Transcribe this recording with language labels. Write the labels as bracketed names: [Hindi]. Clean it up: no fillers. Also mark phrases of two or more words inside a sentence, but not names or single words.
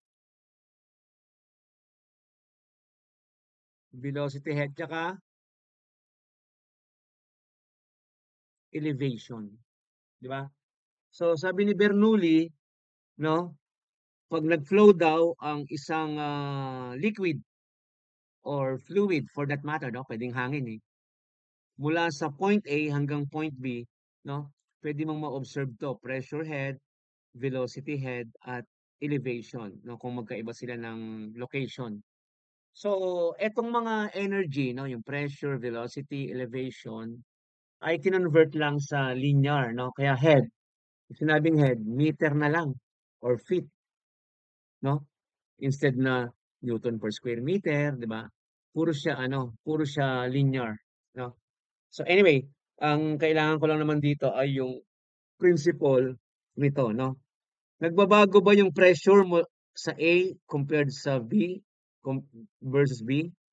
[English] Velocity head, [Filipino] tsaka elevation. Di ba? So, sabi ni Bernoulli, no, pag nag-flow daw ang isang liquid or fluid [English] for that matter, [Filipino] no, pwedeng hangin eh, mula sa point A hanggang point B, no, pwede mong ma-observe to, [English] pressure head, velocity head, [Filipino] at elevation, no, kung magkaiba sila ng location. So, etong mga energy, no, yung pressure, velocity, elevation, ay kinonvert lang sa linear, no? Kaya head, sinabing head, meter na lang or feet, no? Instead na [English] Newton per square meter, [Filipino] di ba? Puro siya linear, no? [English] So anyway, [Filipino] ang kailangan ko lang naman dito ay yung principle nito, no? Nagbabago ba yung pressure mo sa A compared sa B versus B?